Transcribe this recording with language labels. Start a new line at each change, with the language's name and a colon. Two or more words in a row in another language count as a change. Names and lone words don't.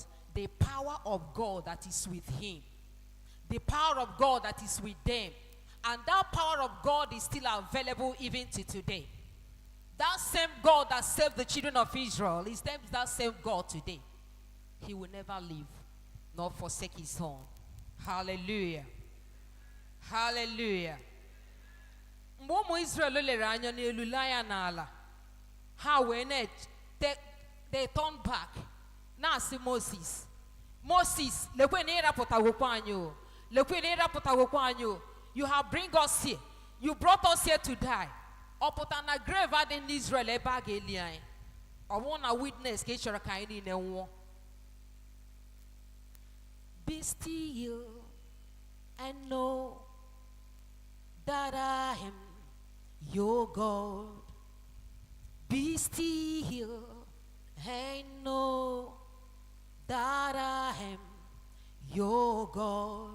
English: The power of God that is with him. The power of God that is with them. And that power of God is still available even to today. That same God that saved the children of Israel is that same God today. He will never leave nor forsake his own. Hallelujah. Hallelujah.
Igbo: Mgbe Israel lere anya n'elu laya n'ala, ha wee
English: they turned back.
Igbo: Na-asị Moses, lekwe na ịrapụtagokwa anyị o. Lekwe na ịrapụtagokwa anyị o.
English: You have bring us here. You brought us here to die.
Igbo: Ọ pụta na grave adị n'Israel ebe a ga-eli anyị. Ọ bụrụ na witness ka ị chọrọ ka anyị niile nwụọ.
English: Be still and know that I am your God. Be still and know that I am your God.